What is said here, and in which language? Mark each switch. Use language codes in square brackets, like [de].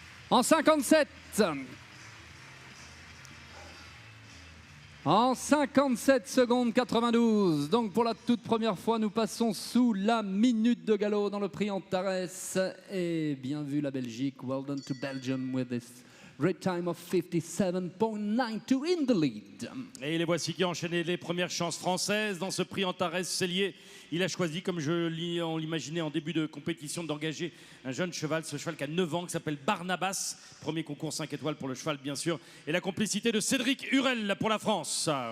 [fr] En 57. En 57 secondes 92. Donc pour la toute première fois, nous passons sous la minute de galop dans le prix Antares. Et bien vu la Belgique. [en] Well done to Belgium with this great time of 57.92 in the lead. [fr] Et les voici qui ont enchaîné les premières chances françaises dans ce prix Antares Cellier. Il a choisi, comme on l'imaginait en début de compétition, d'engager un jeune cheval, ce cheval qui a 9 ans, qui s'appelle Barnabas. Premier concours 5 étoiles pour le cheval, bien sûr. Et la complicité de Cédric Hurel pour la France.